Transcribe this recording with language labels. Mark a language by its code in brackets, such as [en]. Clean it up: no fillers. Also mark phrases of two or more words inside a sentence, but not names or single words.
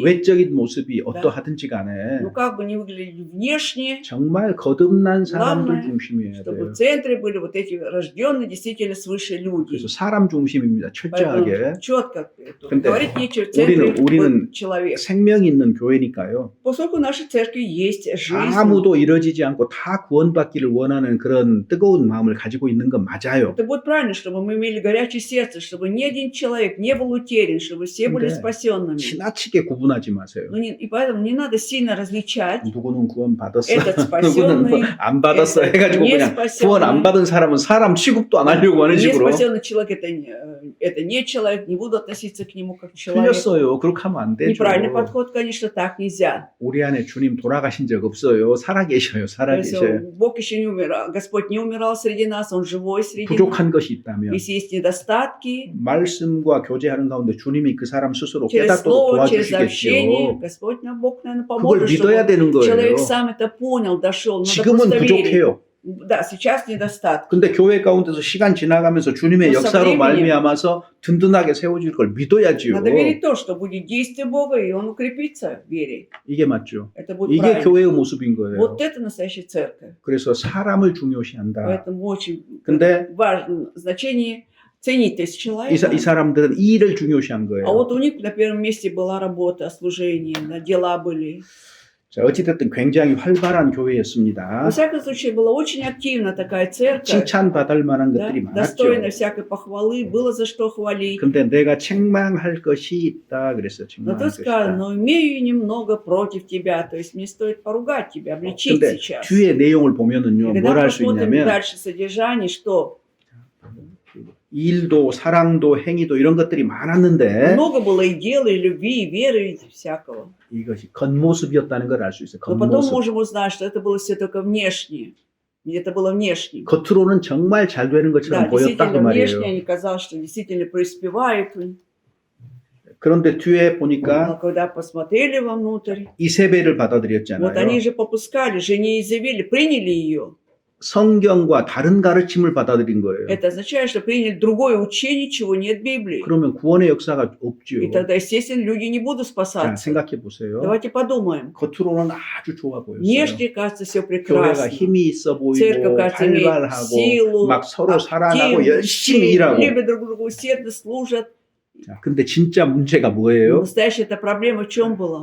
[ko] 외적인 모습이 어떠하든지 간에 [ru] Ну как бы не выглядели внешне, [ko] 정말 거듭난 사람들 [ru] главное, [ko] 중심이어야 [ru] чтобы [ko] 돼요. [ru] в центре были вот эти рожденные действительно свыше люди. [ko] 그래서 사람 중심입니다. 철저하게. [ru] Поэтому четко [ko] 근데 [ru] говорить нечего, в центре [ko] 우리는 [ru] вот человек. [ko] 생명이 있는 교회니까요. [ru] Поскольку в нашей церкви есть жизнь, [ko] 아무도 이뤄지지 않고 다 구원받기를 원하는 그런 뜨거운 마음을 가지고 있는 건 맞아요. [ru] это будет правильно, чтобы мы имели горячее сердце, чтобы ни один человек не был утерян, чтобы все были [ko] 근데 [ru] спасенными. [ko] 지나치게 구분하지 마세요. [ru] И поэтому не надо сильно различать. [ko] 누구는 구원 받았어. [ru] Этот [ko] 누구는 [ru] спасенный, [ko] 안 받았어 [ru] этот [ko] 해가지고 [ru] не [ko] 그냥 구원 안 [ru] спасенный. [ko] 받은 사람은 사람 취급도 안 하려고 하는 [ru] Не [ko] 식으로 [ru] спасенный человек это не человек, не буду относиться к нему как к человеку. [ko] 틀렸어요. 그렇게 하면 안 되죠. [ru] Неправильный подход, конечно, так нельзя. [ko] 우리 안에 주님 돌아가신 적 없어요. 살아계셔요. [ru] То есть [ko] 살아계셔요. [ru] Бог еще не умирал, Господь не умирал среди нас, Он живой среди нас. [ko] 부족한 것이 있다면 [ru] Если есть недостатки, [ko] 말씀과 교제하는 가운데 주님이 그 사람 스스로 [ru] через [ko] 깨닫도록 [ru] слово, через общение, [ko] 도와주시겠지요. [ru] Господь нам, Бог, наверное, [ko] 그걸 [ru] поможет, [ko] 믿어야 [ru] чтобы [ko] 되는 거예요. [ru] человек сам это понял, дошел. Надо [ko] 지금은 [ru] просто верить. [ko] 부족해요. [ru] Да, сейчас недостатки. [ko] 근데 교회 가운데서 시간 지나가면서 주님의 또 역사로 [ru] со временем [ko] 말미암아서 든든하게 세워질 걸 믿어야지요. [ru] Надо верить в то, что будет действие Бога, и Он укрепится в вере. [ko] 이게 맞죠. [ru] Это будет [ko] 이게 [ru] правильно. [ko] 교회의 모습인 거예요. [ru] Вот это настоящая церковь. [ko] 그래서 사람을 중요시한다. [ru] Поэтому очень [ko] 근데 [ru] важно значение ценить то есть человека. [ko] 이 사람들은 일을 중요시한 거예요. [ru] А вот у них на первом месте была работа, служение, дела были. [ko] 자, 어찌됐든 굉장히 활발한 교회였습니다. [ru] Во всяком случае, была очень активна такая церковь, [ko] 칭찬받을 만한 [ru] да, [ko] 것들이 많았죠. [ru] достойна всякой похвалы, было за что хвалить. [ko] 근데 내가 책망할 것이 있다 그랬어요. [ru] Но [ko] 책망할 [ru] тут [ko] 것이 [ru] сказано, [ko] 있다. [ru] но имею немного против тебя. То есть мне стоит поругать тебя, обличить [ko] 근데 [ru] сейчас. [ko] 뒤에 내용을 [ru] И [ko] 보면은요, [ru] когда [ko] 뭘 할 수 [ru] посмотрим [ko] 있냐면 [ru] дальше содержание, что [ko] 일도 사랑도 행위도 이런 것들이 많았는데 [ru] много было и дела, и любви, и веры, и всякого. [ko] 이것이 겉모습이었다는 걸 알 수 있어요. [ru] Но потом [ko] 겉모습. [ru] можем узнать, что это было все только внешнее. И это было внешнее. [ko] 겉으로는 정말 잘 되는 것처럼 [ru] Да, [ko] 보였다 그 [ru] действительно внешне, [ko] 말이에요. [ru] они казалось, что действительно преуспевают. [ko] 그런데 뒤에 [ru] Но [ko] 보니까 [ru] когда посмотрели вовнутрь, [ko] 이세벨을 [ru] вот [ko] 받아들였잖아요. [ru] они же попускали, жене Изавели, приняли ее. [ko] 성경과 다른 가르침을 받아들인 거예요. [ru] Это означает, что приняли другое учение, чего нет в Библии. [ko] 그러면 구원의 역사가 없죠. [ru] И тогда, естественно, люди не будут [ko] 자, [ru] спасаться. [ko] 생각해 보세요. [ru] Давайте подумаем. [ko] 겉으로는 아주 좋아 보였어요. [ru] Внешне кажется все [ko] 교회가 [ru] прекрасно. [ko] 힘이 있어 보이고 [ru] Церковь, кажется, имеет [ko] 활발하고 [ru] силу, [ko] 막 서로 사랑하고 [ru] активность, [ko] 열심히 일하고. [ru] любят друг друга, усердно служат. [ko] 자, 근데 진짜 문제가 [ru] Но [ko] 뭐예요? [ru] настоящая эта проблема в чем была?